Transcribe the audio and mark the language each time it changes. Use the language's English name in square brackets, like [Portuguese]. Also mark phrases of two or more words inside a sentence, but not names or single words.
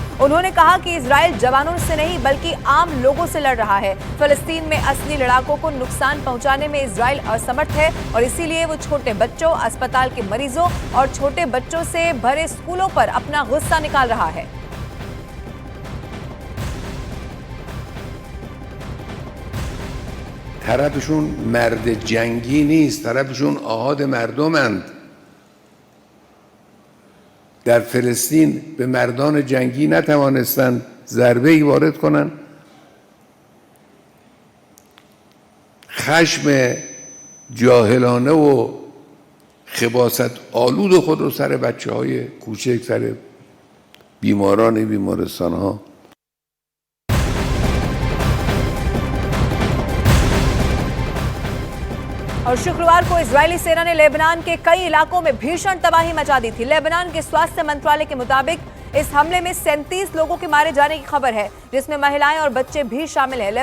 [Hindi] उन्होंने कहा कि इजराइल जवानों से नहीं बल्कि आम लोगों से लड़ रहा है। फिलिस्तीन में असली लड़ाकों को नुकसान पहुंचाने में इजराइल असमर्थ है और इसीलिए वो छोटे बच्चों, अस्पताल के मरीजों और छोटे बच्चों से भरे स्कूलों पर अपना गुस्सा निकाल रहा है। [Persian] طرفشون مرد جنگی نیست، طرفشون آحاد مردمند. در فلسطین به مردان جنگی نتوانستند ضربه‌ای وارد کنند. خشم جاهلانه و خباثت آلود خود رو سر بچه‌های کوچک، سر بیماران بیمارستان‌ها. [Hindi] और शुक्रवार को इजरायली सेना ने लेबनान के कई इलाकों में भीषण तबाही मचा दी थी। लेबनान के स्वास्थ्य मंत्रालय के मुताबिक इस हमले में 37 लोगों के मारे जाने की खबर है, जिसमें महिलाएं और बच्चे भी शामिल हैं।